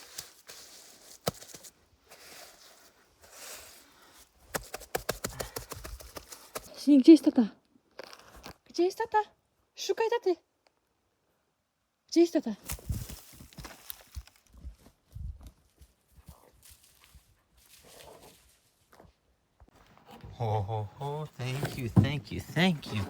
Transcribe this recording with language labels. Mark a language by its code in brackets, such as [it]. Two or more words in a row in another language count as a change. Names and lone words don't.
[pl] Sini, gdzie jest tata? Gdzie jest tata? Szukaj taty. Gdzie jest tata? [en] Oh, thank you, thank you, thank you.